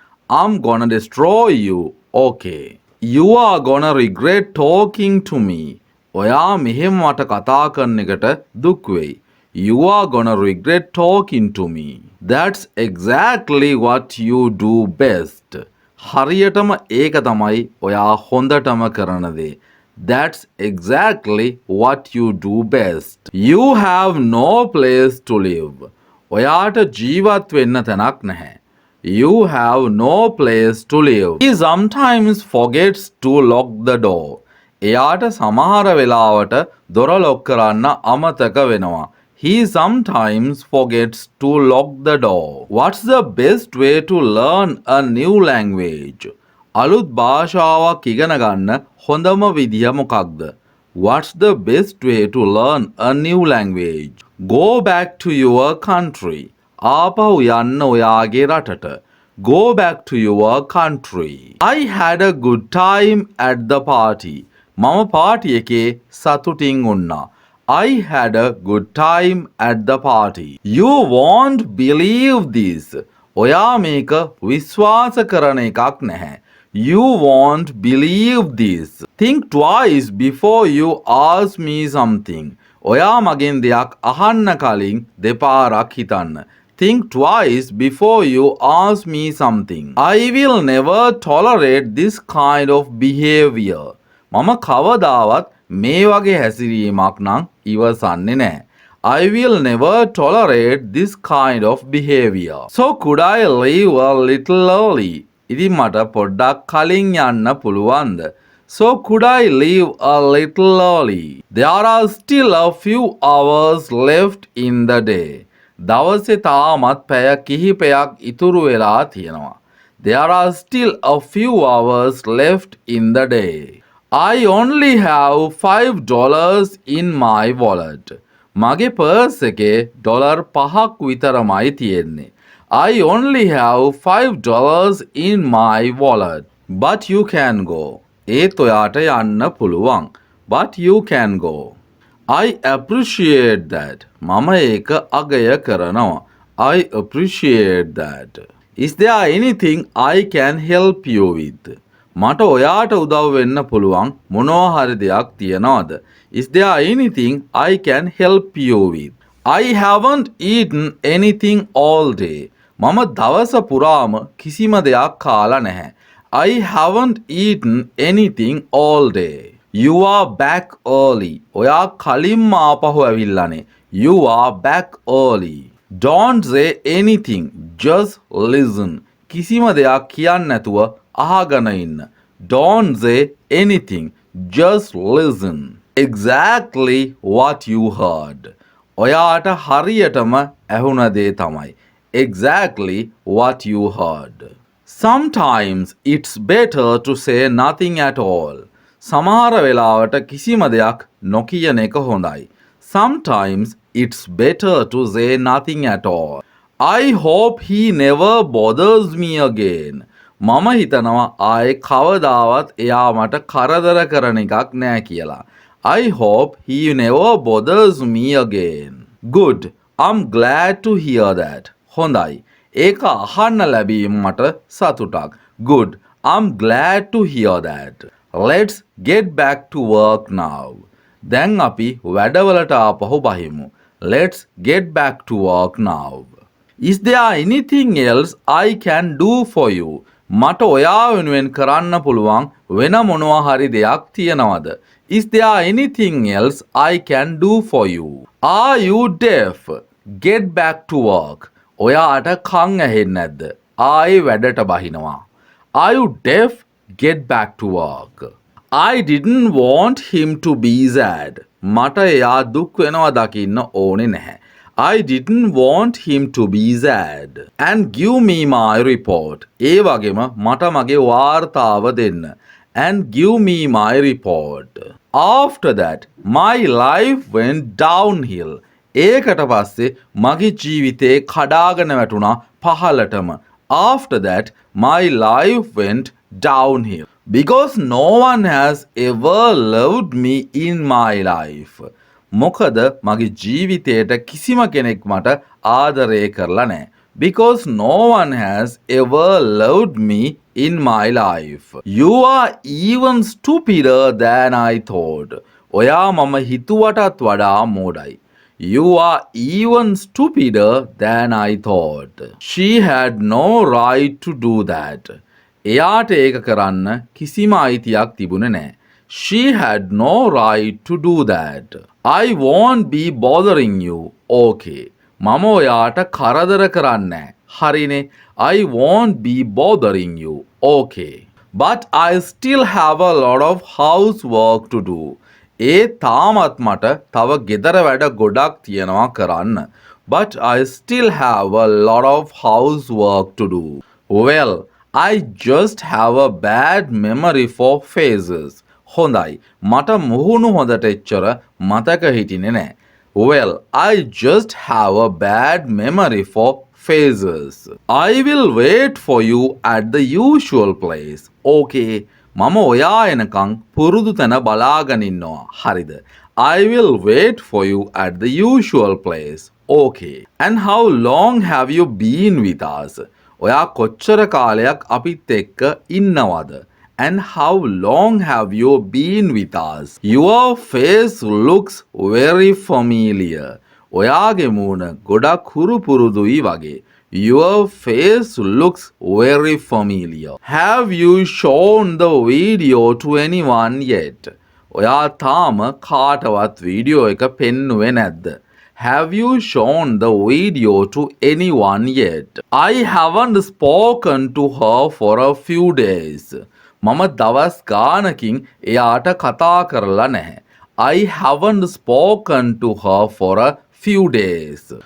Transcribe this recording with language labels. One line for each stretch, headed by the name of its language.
English: I'm gonna destroy you. Okay. You are gonna regret talking to me.
Sinhala: ඔයා මෙහෙම මට කතා කරන එකට දුක් වෙයි.
English: You are gonna regret talking to me. That's exactly what you do best.
Sinhala: හරියටම ඒක තමයි ඔයා හොඳටම කරන දේ.
English: That's exactly what you do best. You have no place to live.
Sinhala: ඔයාට ජීවත් වෙන්න තැනක් නැහැ.
English: You have no place to live. He sometimes forgets to lock the door.
Sinhala: එයාට සමහර වෙලාවට දොර ලොක් කරන්න අමතක වෙනවා.
English: He sometimes forgets to lock the door. What's the best way to learn a new language?
Sinhala: අලුත් භාෂාවක් ඉගෙන ගන්න හොඳම විදිය මොකක්ද?
English: What's the best way to learn a new language? Go back to your country.
Sinhala: ආපහු යන්න ඔයාගේ රටට.
English: Go back to your country. I had a good time at the party.
Sinhala: මම පාටි එකේ සතුටින් වුණා.
English: I had a good time at the party. You won't believe this.
Sinhala: ඔයා මේක විශ්වාස කරන එකක් නැහැ.
English: You won't believe this. Think twice before you ask me something.
Sinhala: ඔයා මගෙන් දෙයක් අහන්න කලින් දෙපාරක් හිතන්න.
English: Think twice before you ask me something. I will never tolerate this kind of behavior.
Sinhala: මම කවදාවත් මේ වගේ හැසිරීමක් නම් ඉවසන්නේ නැහැ.
English: I will never tolerate this kind of behavior. So could I leave a little early?
Sinhala: ඉතින් මට පොඩ්ඩක් කලින් යන්න පුළුවන්ද?
English: So could I leave a little early? There are still a few hours left in the day.
Sinhala: දවසේ තාමත් පැය කිහිපයක් ඉතුරු වෙලා තියෙනවා.
English: There are still a few hours left in the day. I only have $5 in my wallet.
Sinhala: මගේ purse එකේ dollar 5ක් විතරමයි තියෙන්නේ.
English: I only have $5 in my wallet. But you can go.
Sinhala: ඒත් ඔයාට යන්න පුළුවන්.
English: But you can go. I appreciate that.
Sinhala: මම ඒක අගය කරනවා.
English: I appreciate that. Is there anything I can help you with?
Sinhala: මට ඔයාට උදව් වෙන්න පුළුවන් මොනවා හරි දෙයක් තියනවද?
English: Is there anything I can help you with? I haven't eaten anything all day.
Sinhala: මම දවස පුරාම කිසිම දෙයක් කාලා නැහැ.
English: I haven't eaten anything all day. You are back early.
Sinhala: ඔයා කලින්ම ආපහු ඇවිල්ලානේ.
English: You are back early. Don't say anything. Just listen.
Sinhala: කිසිම දෙයක් කියන්න නැතුව අහගෙන ඉන්න.
English: Don't say anything. Just listen. Exactly what you heard.
Sinhala: ඔයාට හරියටම ඇහුණ දේ තමයි.
English: Exactly what you heard. Sometimes it's better to say nothing at all.
Sinhala: සමහර වෙලාවට කිසිම දෙයක් නොකියන එක හොඳයි.
English: Sometimes it's better to say nothing at all. I hope he never bothers me again.
Sinhala: මම හිතනවා ආයේ කවදාවත් එයා මට කරදර කරන එකක් නෑ කියලා.
English: I hope he never bothers me again. Good. I'm glad to hear that.
Sinhala: හොඳයි. ඒක අහන්න ලැබීම මට සතුටක්.
English: Good. I'm glad to hear that. Let's get back to work now.
Sinhala: දැන් අපි වැඩවලට ආපහු බහිමු.
English: Let's get back to work now. Is there anything else I can do for you?
Sinhala: මට ඔයා වෙනුවෙන් කරන්න පුළුවන් වෙන මොනවා හරි දෙයක් තියෙනවද?
English: Is there anything else I can do for you? Are you deaf? Get back to work.
Sinhala: ඔයාට කන් ඇහෙන්නේ නැද්ද? ආයේ වැඩට බහිනවා.
English: Are you deaf? Get back to work. I didn't want him to be sad.
Sinhala: මට එයා දුක් වෙනවා දකින්න ඕනේ නැහැ.
English: I didn't want him to be sad. And give me my report.
Sinhala: ඒ වගේම මට මගේ වාර්තාව දෙන්න.
English: And give me my report. After that, my life went downhill.
Sinhala: ඒකට පස්සේ මගේ ජීවිතේ කඩාගෙන වැටුණා පහළටම.
English: After that, my life went downhill. Because no one has ever loved me in my life.
Sinhala: මොකද මගේ ජීවිතේට කිසිම කෙනෙක් මට ආදරය කරලා නැහැ.
English: Because no one has ever loved me in my life. You are even stupider than I thought.
Sinhala: ඔයා මම හිතුවටත් වඩා මෝඩයි.
English: You are even stupider than I thought. She had no right to do that.
Sinhala: එයාට ඒක කරන්න කිසිම අයිතියක් තිබුණේ නැහැ.
English: She had no right to do that. I won't be bothering you. Okay.
Sinhala: මම ඔයාට කරදර කරන්නේ නැහැ. හරිනේ.
English: I won't be bothering you. Okay. But I still have a lot of housework to do.
Sinhala: ඒ තාමත් මට තව ගෙදර වැඩ ගොඩක් තියෙනවා කරන්න.
English: But I still have a lot of housework to do. Well, I just have a bad memory for faces.
Sinhala: හොඳයි. මට මුහුණු හොඳට එච්චර මතක හිටින්නේ නැහැ.
English: Well, I just have a bad memory for faces. I will wait for you at the usual place. Okay.
Sinhala: මම ඔයා එනකන් පුරුදු තැන බලාගෙන ඉන්නවා. හරිද?
English: I will wait for you at the usual place. Okay. And how long have you been with us?
Sinhala: ඔයා කොච්චර කාලයක් අපිත් එක්ක ඉන්නවද?
English: And how long have you been with us? Your face looks very familiar.
Sinhala: ඔයාගේ මූණ ගොඩක් හුරු පුරුදුයි වගේ.
English: Your face looks very familiar. Have you shown the video to anyone yet?
Sinhala: ඔයා තාම කාටවත් වීඩියෝ එක පෙන්නුවේ නැද්ද?
English: Have you shown the video to anyone yet? I haven't spoken to her for a few days.
Sinhala: මම දවස් ගානකින් එයාට කතා කරලා නැහැ.
English: I haven't spoken to her for a few days.